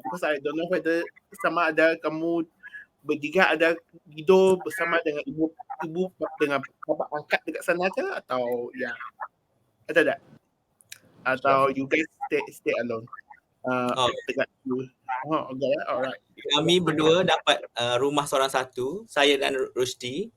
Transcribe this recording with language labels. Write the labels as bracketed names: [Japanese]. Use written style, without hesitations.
[English] Because I don't know whether [Malay] sama ada kamu bertiga ada tidur bersama dengan ibu dengan bapa angkat dekat sana ke, atau ya ada tak? Atau [English] you guys stay alone? [Malay] Dekat [English] you. Okay, alright. [Malay] Kami berdua dapat rumah seorang satu, saya dan Rusdi.